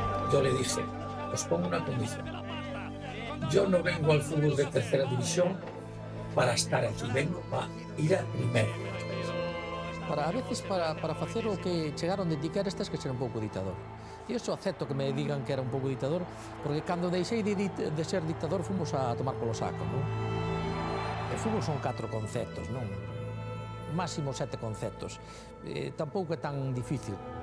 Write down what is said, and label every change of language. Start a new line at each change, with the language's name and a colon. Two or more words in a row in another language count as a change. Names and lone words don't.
Spanish: yo le dije, os pongo una condición. Yo no vengo al fútbol de tercera división para estar aquí, vengo para ir a primera.
Galician: A veces, para facer o que chegaron de indicar, estes que ser un pouco ditador. E iso acepto que me digan que era un pouco ditador, porque cando deixei de ser ditador fomos a tomar polo saco, non? O fútbol son 4 conceptos, non? Máximo 7 conceptos. Tampouco é tan difícil.